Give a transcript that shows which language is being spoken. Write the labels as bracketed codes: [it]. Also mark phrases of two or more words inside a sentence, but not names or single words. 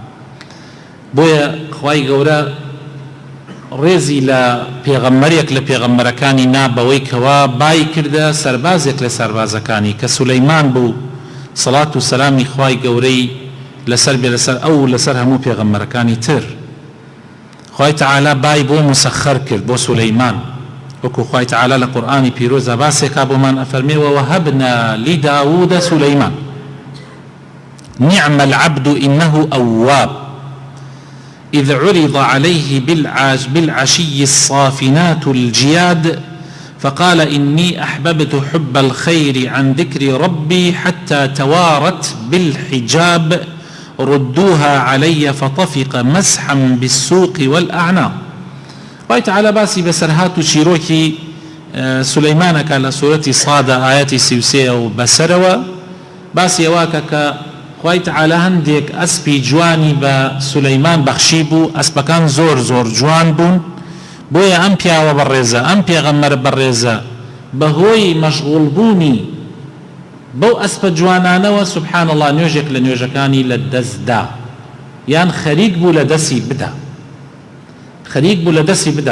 [ckb] بۆیە خوای گەورە ڕێزی لە پێغەمبەرێک لە پێغەمبەرەکانی نا بەوەی کەوا بای کردە سەربازێک لە سەربازەکانی کە سولەیمان بوو، سەڵات و سەلامی خوای گەورەی لەسەر بێ لەسەر ئەو لەسەر هەموو پێغەمبەرەکانی تر. خوای تەعالا بای بۆ مسەخەر کرد بۆ سولەیمان، وەکو خوای تەعالا لە قورئانی پیرۆزە باسێکا بۆمان ئەفەرمێ [ar] ووهبنا لداود سولەیمان نعم العبد إنه أواب إذ عرض عليه بالعشي الصافنات الجياد فقال إني أحببت حب الخير عن ذكر ربي حتى توارت بالحجاب ردوها علي فطفق مسحا بالسوق والأعناق. [ckb] خوای تەعالا باسی بەسەرهات و چیرۆکی سولەیمانەکە لە سوورەتی صادە ئاەتی 33 و بەسەرەوە باسی ئەوەکە کە خوای تەعالا هەندێک ئەسپی جوانی بە سولەیمان بەخشی بوو، ئەسپەکان زۆر زۆر جوان بوون، بۆیە ئەم پیاوە بەڕێزە ئەم پێغەمبەر بەڕێزە بەهۆی مەشغوڵ بوونی بەو ئەسپە جوانانەوە [ar] سوبحان الله [ckb] نوێژێک لە نوێژەکانی لە دەستدا، یان خەریک بوو لە دەستی بدا، خەریک بوو لە دەستی بدا.